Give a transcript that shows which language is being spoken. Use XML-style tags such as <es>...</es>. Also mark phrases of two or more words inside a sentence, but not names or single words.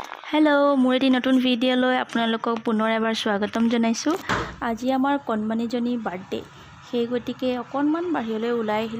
<as>হেলো মোৰ এটা নতুন ভিডিঅ' আপোনালোকক পুনৰ এবাৰ স্বাগতম জনাইছোঁ। আজি আমাৰ কণমানিজনী বাৰ্থডে সেই গতিকে অকণমান বাহিৰলৈ ওলাই আহিলোঁ।</as>